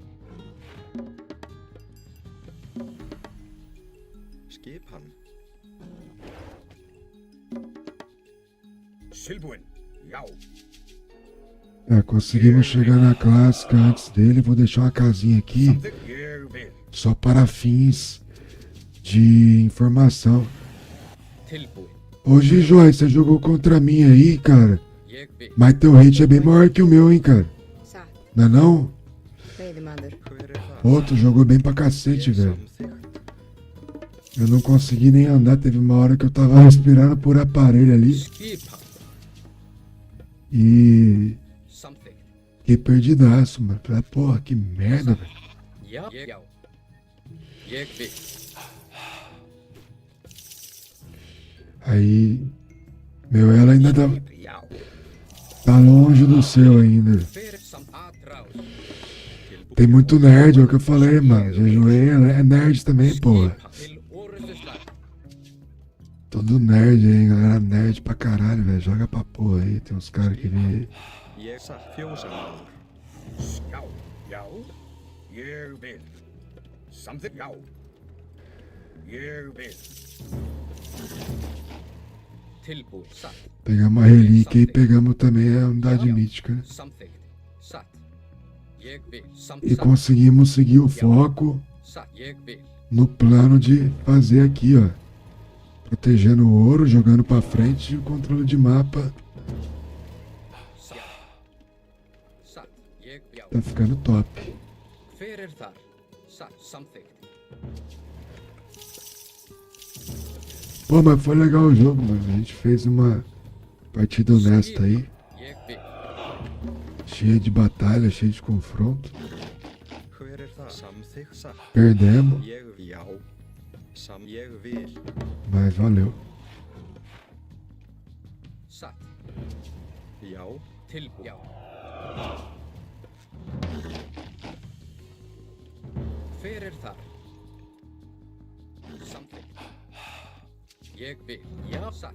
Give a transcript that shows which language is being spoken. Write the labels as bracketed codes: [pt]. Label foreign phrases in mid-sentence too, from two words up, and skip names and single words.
[is] Skipan. Tilbúin. Já. [pt] Conseguimos chegar na clássica antes dele. Vou deixar uma casinha aqui. [is] Samþykkt. Ég vil. [pt] Só para fins de informação. [is] Tilbúin. [pt] Hoje, Joy, você jogou contra mim aí, cara. [is] Ég vil. [pt] Mas teu hate é bem maior que o meu, hein, cara. [is] Satt, [pt] Não é não? [is] veiðimaður. [pt] Pô, tu jogou bem pra cacete, velho. Eu não consegui nem andar. Teve uma hora que eu tava respirando por aparelho ali. [is] Skipan. [pt] E... [is] Samþykkt. [pt] fiquei perdidaço, mano. Falei, porra, que merda, velho. [is] Já. Já. Ég vil. [pt] Aí... meu ela ainda tá... [is] Já. [pt] tá longe do seu ainda. [is] Fyrir samt atrás. [pt] Tem muito nerd, é o que eu falei, mano. Jejuei é nerd também, porra. [is] Til orustuslag. [pt] Todo nerd aí, galera nerd pra caralho, velho. Joga pra porra aí, tem uns caras que vêm. [is] Ég satt fjósamaður. Já. Já. Ég vil. Samþykkt. Já. Ég vil. Tilbúin. Satt. [pt] Pegamos a relíquia e pegamos também a unidade mítica, né? [is] Samþykkt. Satt. Ég vil. [pt] E [is] Samþykkt. [pt] conseguimos seguir o foco [is] Satt. Ég vil. [pt] no plano de fazer aqui, ó. Protegendo o ouro, jogando pra frente e o controle de mapa [is] Satt. Satt. Ég vil. [pt] tá ficando top. [is] Fyrir þar. Satt. Samþykkt. [pt] Pô, mas foi legal o jogo, mano. A gente fez uma partida honesta aí. [is] Ég vil. [pt] Cheia de batalha, cheia de confronto. [is] Hver það? Samþykkt. Satt. [pt] Perdemos, [is] Ég vil. Já. Ég vil. [pt] mas valeu. [is] Satt. Já. Tilbúin. Já. Fyrir þar. Samþykkt. Ég vil. Já. Satt.